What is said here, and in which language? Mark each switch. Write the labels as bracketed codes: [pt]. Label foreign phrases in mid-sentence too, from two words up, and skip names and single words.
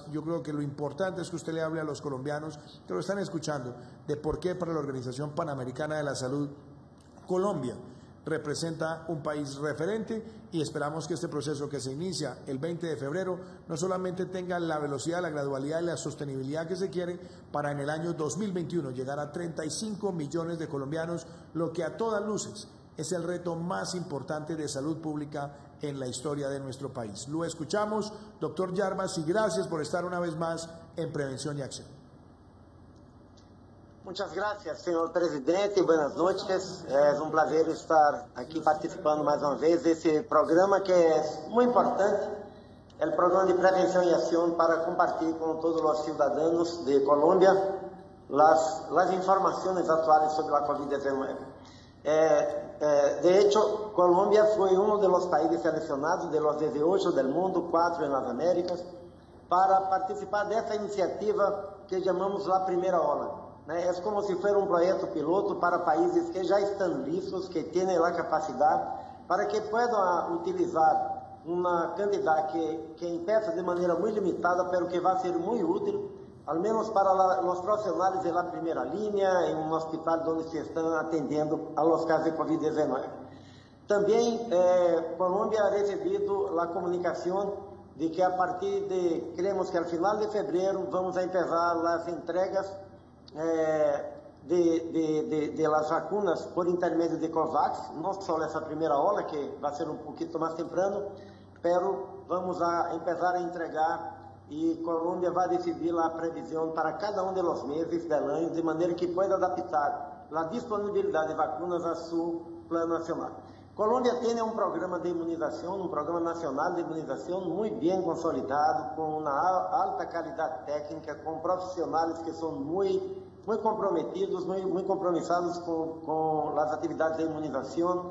[es] Yo creo que lo importante es que usted le hable a los colombianos que lo están escuchando de por qué para la Organización Panamericana de la Salud Colombia representa un país referente y esperamos que este proceso que se inicia el 20 de febrero no solamente tenga la velocidad, la gradualidad y la sostenibilidad que se quiere para en el año 2021 llegar a 35 millones de colombianos, lo que a todas luces es el reto más importante de salud pública en la historia de nuestro país. Lo escuchamos, doctor Jarbas, y gracias por estar una vez más en Prevención y Acción. Muchas gracias, [pt] senhor presidente. [es] Buenas noches. [pt] É um prazer estar aqui participando mais uma vez desse programa que é muito importante. É o programa de prevenção e ação para compartilhar com todos os cidadãos de Colômbia as informações atuais sobre a Covid-19. [es] De hecho, [pt] Colombia foi um dos países selecionados [es] de los 18 del mundo, [pt] 4 nas Américas, para participar dessa iniciativa que chamamos a primeira ola. É como se fosse um projeto piloto para países que já estão listos, que têm a capacidade, para que possam utilizar uma quantidade que empieza de maneira muito limitada, mas que vai ser muito útil, ao menos para os profissionais da primeira linha, em um hospital onde se estão atendendo [es] a los casos [pt] de Covid-19. Também, Colômbia ha recebido a comunicação de que a partir de, [es] creemos que [pt] ao final de fevereiro, [es] vamos a empezar [pt] as entregas [es] de las vacunas [pt] por intermédio de COVAX, não só essa primeira ola, que vai ser um pouquinho mais temprano, [es] pero vamos a empezar [pt] a entregar e Colômbia vai decidir a previsão para cada um dos meses do ano, de maneira que possa adaptar a disponibilidade de vacunas a seu plano nacional. Colômbia tem um programa de imunização, um programa nacional de imunização muito bem consolidado, com uma alta qualidade técnica, com profissionais que são muito comprometidos, muito compromissados com as atividades de imunização.